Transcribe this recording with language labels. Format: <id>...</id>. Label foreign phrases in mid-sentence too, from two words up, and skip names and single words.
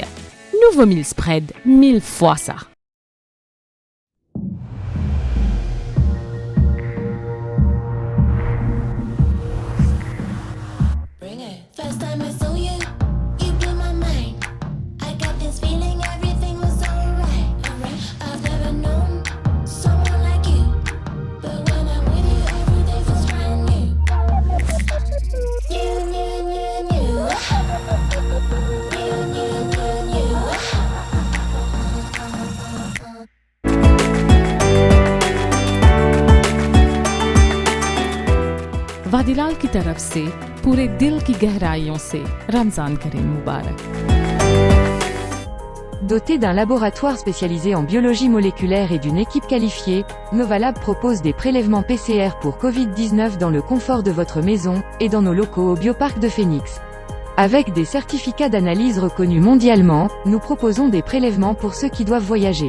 <fr>Nouveau</fr> <en>meal spread,</en> <fr>1000 fois ça.</fr> <en>First time I saw you, you blew my mind. I got this feeling everything was alright. I've never known someone like you, but when I'm with you, everything feels brand new. New, new, new, new. New, new, new, new.</en> <hi>Vadilal की तरफ से पूरे दिल की गहराइयों से रमजान करीम मुबारक।</hi> <fr>Doté d'un laboratoire spécialisé en biologie moléculaire et d'une équipe qualifiée, Novalab propose des prélèvements PCR pour Covid-19 dans le confort de votre maison et dans nos locaux au Bioparc de Phoenix. Avec des certificats d'analyse reconnus mondialement, nous proposons des prélèvements pour ceux qui doivent voyager.</fr>